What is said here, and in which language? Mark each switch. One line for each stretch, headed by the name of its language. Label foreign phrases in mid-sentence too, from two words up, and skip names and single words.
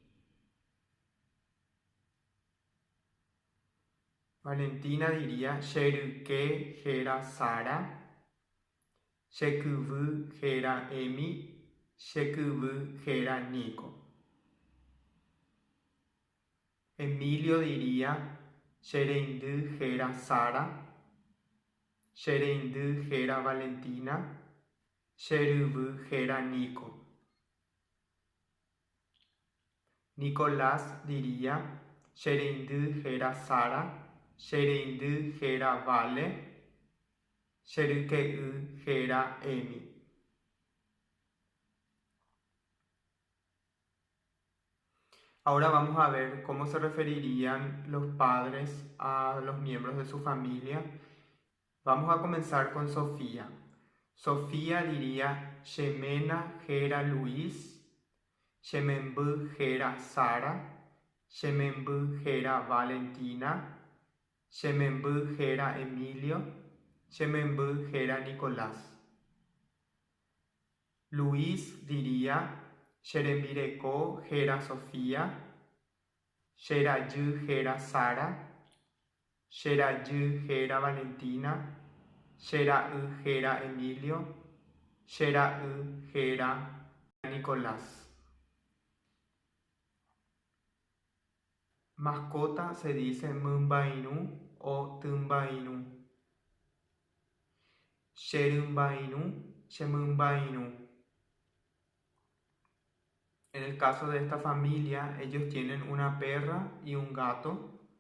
Spanish: Valentina diría Sheruke Gera Sara, Shekubu Gera Emi, Shekubu Gera Nico. Emilio diría Shereindu Gera Sara, Shereindu Gera Valentina, Sherubu Gera Nico. Nicolás diría Shereindu Gera Sara, Shereindu Gera Vale, Sherukeu Gera Emi. Ahora vamos a ver cómo se referirían los padres a los miembros de su familia. Vamos a comenzar con Sofía. Sofía diría Shemena Gera Luis, Shemenbu Gera Sara, Shemenbu Gera Valentina, Shemenbu Gera Emilio, Shemenbu Gera Nicolás. Luis diría Sheremireko Gera Sofía, Sherayu Gera Sara, Sherayu Gera Valentina, Sherau Gera Emilio, Sherau Gera Nicolás. Mascota se dice Mumbainu o Tumbainu, Sherumbainu, Shemumbainu. En el caso de esta familia, ellos tienen una perra y un gato.